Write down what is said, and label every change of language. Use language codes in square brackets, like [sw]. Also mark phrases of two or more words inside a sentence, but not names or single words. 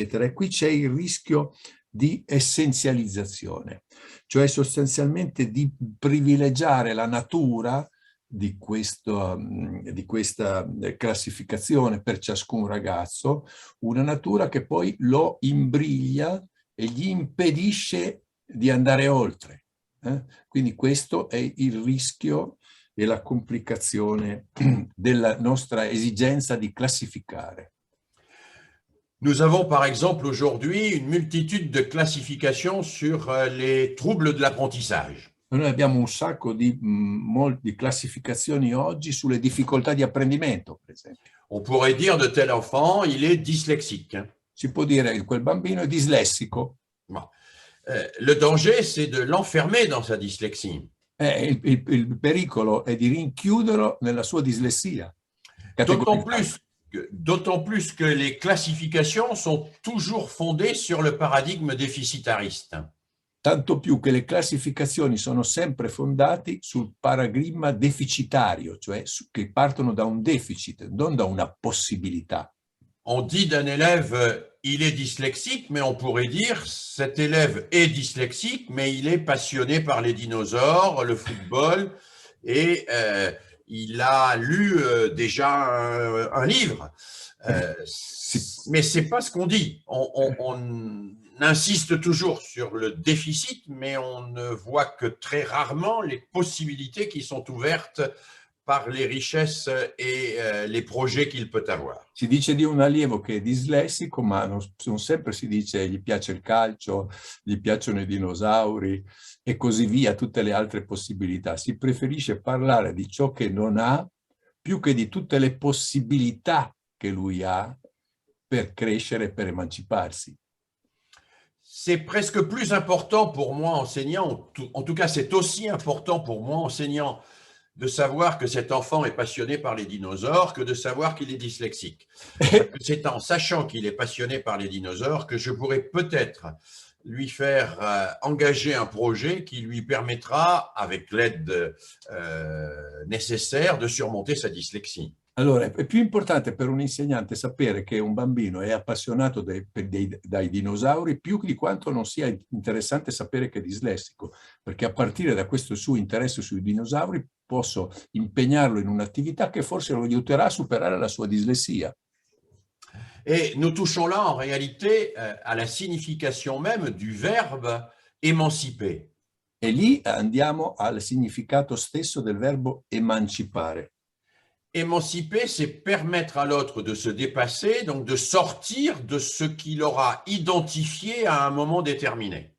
[it] E qui c'è il rischio di essenzializzazione, cioè sostanzialmente di privilegiare la natura di questa classificazione per ciascun ragazzo, una natura che poi lo imbriglia e gli impedisce di andare oltre. Quindi questo è il rischio e la complicazione della nostra esigenza di classificare. [fr] Nous avons par exemple aujourd'hui une multitude de classifications sur les troubles de l'apprentissage. [it] Noi abbiamo un sacco di classificazioni oggi sulle difficoltà di apprendimento, per esempio. [fr] On pourrait dire de tel enfant, il est dyslexique. [it] Si può dire che quel bambino è dislessico. [fr] Le danger, c'est de l'enfermer dans sa dyslexie. [it] Il pericolo è di rinchiuderlo nella sua dislessia. [fr] D'autant plus que les classifications sont toujours fondées sur le paradigme déficitariste. [it] Tanto più che le classificazioni sono sempre fondate sul paradigma deficitario, cioè che partono da un deficit, non da una possibilità. [fr] On dit d'un élève, il est dyslexique, mais on pourrait dire, cet élève est dyslexique, mais il est passionné par les dinosaures, le football, et il a lu déjà un livre. Mais ce n'est pas ce qu'on dit. On insiste toujours sur le déficit, mais on ne voit que très rarement les possibilités qui sont ouvertes par les richesses e les projets qu'il peut avoir. [it] Si dice di un allievo che è dislessico, ma non sempre si dice gli piace il calcio, gli piacciono i dinosauri e così via, tutte le altre possibilità. Si preferisce parlare di ciò che non ha più che di tutte le possibilità che lui ha per crescere, per emanciparsi. [fr] C'est presque plus important pour moi, enseignant, en tout cas c'est aussi important pour moi, enseignant, de savoir que cet enfant est passionné par les dinosaures que de savoir qu'il est dyslexique. C'est en sachant qu'il est passionné par les dinosaures que je pourrais peut-être lui faire engager un projet qui lui permettra, avec l'aide nécessaire, de surmonter sa dyslexie. [it] Allora, è più importante per un insegnante sapere che un bambino è appassionato dai dinosauri più di quanto non sia interessante sapere che è dislessico, perché a partire da questo suo interesse sui dinosauri posso impegnarlo in un'attività che forse lo aiuterà a superare la sua dislessia. [fr] Et nous touchons là en réalité à la signification même du verbe émanciper. [it] E lì andiamo al significato stesso del verbo emancipare. [fr] Émanciper, c'est permettre à l'autre de se dépasser, donc de sortir de ce qu'il aura identifié à un moment déterminé.